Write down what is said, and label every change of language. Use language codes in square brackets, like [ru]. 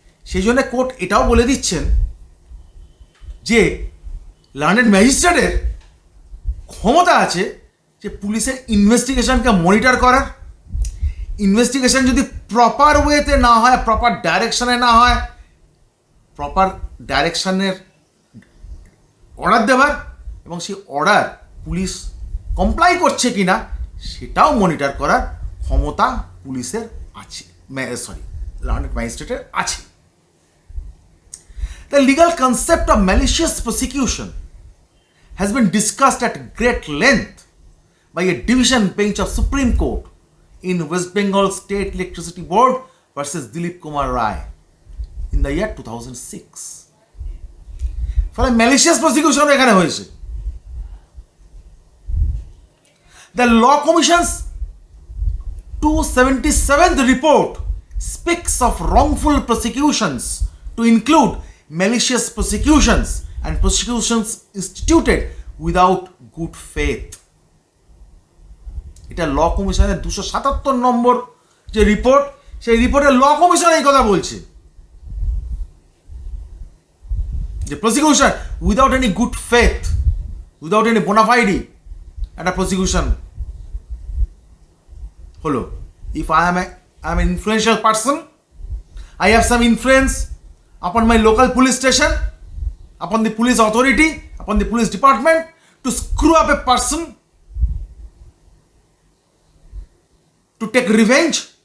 [bn] সেই জন্য কোর্ট এটাও বলে দিচ্ছেন যে লার্নেড ম্যাজিস্ট্রেটের ক্ষমতা আছে যে পুলিশের ইনভেস্টিগেশনকে মনিটর করার, ইনভেস্টিগেশন যদি প্রপার ওয়েতে না হয়, প্রপার ডাইরেকশনে না হয়, প্রপার ডাইরেকশনের অর্ডার দেওয়ার, এবং সেই অর্ডার পুলিশ কমপ্লাই করছে কিনা সেটাও মনিটর করার ক্ষমতা পুলিশের আছে, লার্নেড ম্যাজিস্ট্রেটের আছে। [en] The legal concept of malicious prosecution has been discussed at great length by a division bench of Supreme Court in West Bengal State Electricity Board versus Dilip Kumar Rai in the year 2006. [bn] ফলে malicious prosecution এখানে হয়েছে। [en] The Law Commission's 277th report speaks of wrongful prosecutions to include malicious prosecutions and prosecutions instituted without good faith. [bn] এটা ল কমিশনের 277 নম্বর যে report, সেই রিপোর্টে ল commission এই কথা বলছে যে prosecution [en] without any good faith, without any bona fide [bn] একটা প্রসিকিউশন হলো। [en] If I am an influential person, I have some influence upon my local police station, upon the police authority, upon the police department to screw up a person, to take revenge.